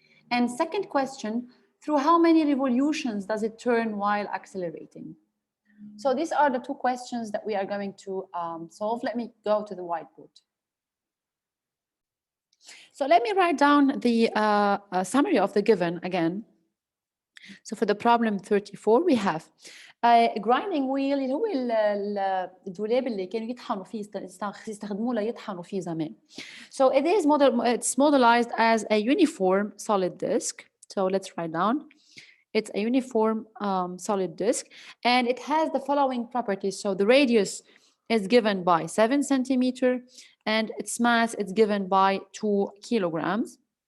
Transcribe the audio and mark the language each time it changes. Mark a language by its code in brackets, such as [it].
[en] And second question, through how many revolutions does it turn while accelerating? So these are the two questions that we are going to solve. Let me go to the whiteboard. So let me write down the summary of the given again. So for the problem 34 we have a grinding wheel [ar] اللي هو الدولاب اللي كانوا يطحنوا فيه يستخدموه ليطحنوا فيه زمان. [en] So it's modelized as a uniform solid disc. So let's write down. It's a uniform solid disc and it has the following properties. So the radius is given by 7 centimeter and its mass is given by 2 kilograms.